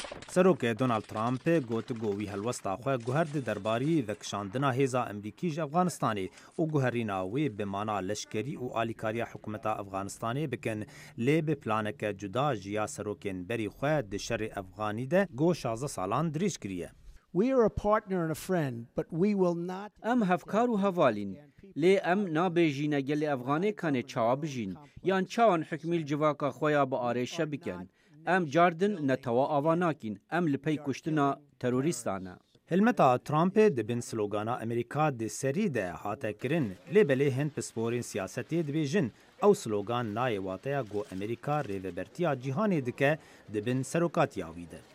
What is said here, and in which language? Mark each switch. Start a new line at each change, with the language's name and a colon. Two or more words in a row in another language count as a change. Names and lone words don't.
Kurdish: سروک دونالد ترامپ گوت گووی هلوستا خو گوهرد درباری وکشاندنا هیزا امریکیج افغانستانی او گوهرینا وی بمانا لشکری او آلیکاریا حکومت افغانستانی بکن لی به پلانک جدا جیا سروکن بری خو د شر افغانی ده گو 16 سالان دریش کریه.
English: We are a partner and a friend, but we will not.
Kurdish: ام هفکار و هوالین لی ام نابیجین گل افغانی کنه چا بجین یان چاوان حکمیل جواکا خویا با آریشه بکن ام جاردن نتوا آواناکین ام لپی کشتنا تروریستانه. هلمتا ترامپ دبن سلوگانا امریکا د سری ده هاته کرن لی بلی هند پسپورین سیاستی دبیجن او سلوگان نای واتیا گو امریکا ریوبرتیا جهانی دکه دبن سروکاتی آویده.